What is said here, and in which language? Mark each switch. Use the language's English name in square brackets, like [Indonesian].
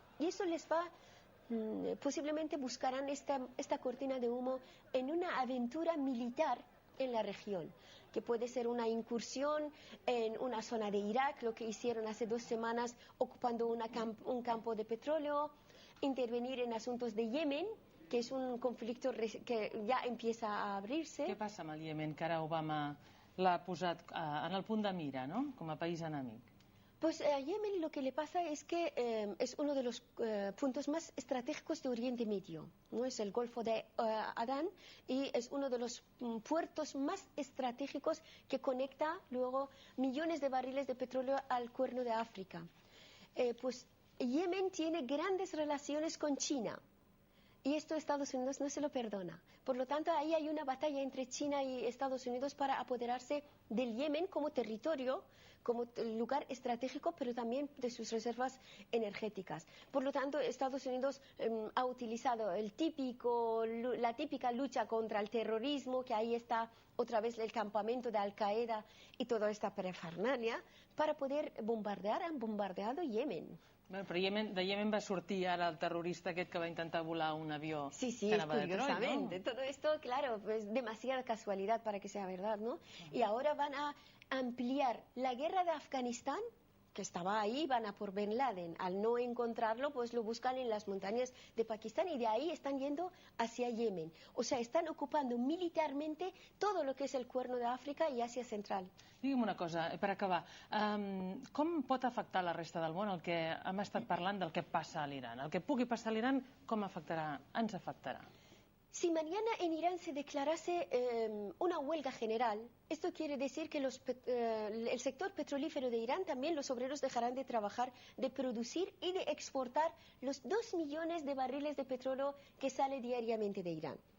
[Spanish] Y eso les va, posiblemente buscarán esta cortina de humo en una aventura militar en la región, que puede ser una incursión en una zona de Irak, lo que hicieron hace 2 semanas ocupando un campo de petróleo, intervenir en asuntos de Yemen, que [Catalan] és un conflicte que ja [Spanish] empieza a abrirse. [Catalan] Què passa amb el Iemen, que ara Obama l'ha posat en el punt de mira, ¿no?, com a país enemic? [Spanish] Pues a Yemen lo que le pasa es que es uno de los puntos más estratégicos de Oriente Medio, ¿no? Es el Golfo de Adán y es uno de los puertos más estratégicos que conecta luego millones de barriles de petróleo al Cuerno de África. Pues Yemen tiene grandes relaciones con China. Y esto Estados Unidos no se lo perdona. Por lo tanto, ahí hay una batalla entre China y Estados Unidos para apoderarse del Yemen como territorio, como lugar estratégico, pero también de sus reservas energéticas. Por lo tanto, Estados Unidos ha utilizado la típica lucha contra el terrorismo, que ahí está otra vez el campamento de Al-Qaeda y toda esta parafernalia, para poder bombardear. Han bombardeado Yemen. [Catalan] Bueno, però de Yemen va sortir ara el terrorista aquest que va intentar volar un avió. Sí, que anava de Detroit, [Spanish] curiosamente. ¿No? Todo esto, claro, es demasiada casualidad para que sea verdad, ¿no? Y ahora van a ampliar la guerra de Afganistán, que estaba ahí, van a por Bin Laden. Al no encontrarlo, pues lo buscan en las montañas de Pakistán y de ahí están yendo hacia Yemen. O sea, están ocupando militarmente todo lo que es el Cuerno de África y Asia Central. [Catalan] Digue'm una cosa, per acabar. Com pot afectar la resta del món el que hem estat parlant del que passa a l'Iran? El que pugui passar a l'Iran, com afectarà? Ens afectarà? [Spanish] Si mañana en Irán se declarase una huelga general, esto quiere decir que el sector petrolífero de Irán, también los obreros dejarán de trabajar, de producir y de exportar los 2 millones de barriles de petróleo que sale diariamente de Irán.